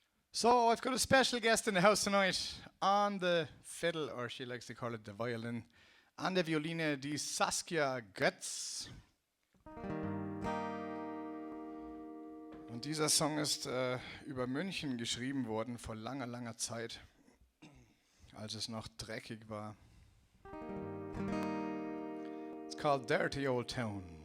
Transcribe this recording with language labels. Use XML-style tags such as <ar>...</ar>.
<en>So I've got a special guest in the house tonight on the fiddle, or she likes to call it the violin,</en> <de>an der Violine, die Saskia Götz. Und dieser Song ist über München geschrieben worden vor langer, langer Zeit, als es noch dreckig war.</de> <en>It's called Dirty Old Town.</en>